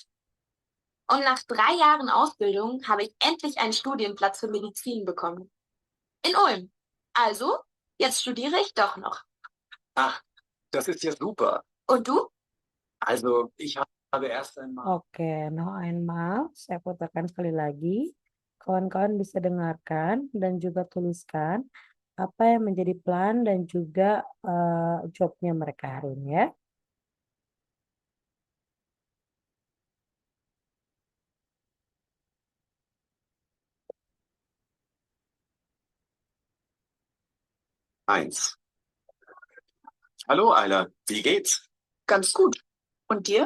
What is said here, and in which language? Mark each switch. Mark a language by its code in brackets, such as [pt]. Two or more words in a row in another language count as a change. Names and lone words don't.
[de] Und nach 3 Jahren Ausbildung habe ich endlich einen Studienplatz für Medizin bekommen. In Ulm. Also, jetzt studiere ich doch noch. Ach, das ist ja super. Und du? Also, ich habe erst einmal. [id] Oke, [de] noch einmal [id] saya putarkan sekali lagi. Kawan-kawan bisa dengarkan dan juga tuliskan apa yang menjadi plan dan juga jobnya mereka hari ini ya. [de] Eins. Hallo, Ayla. Wie geht's? Ganz gut. Und dir?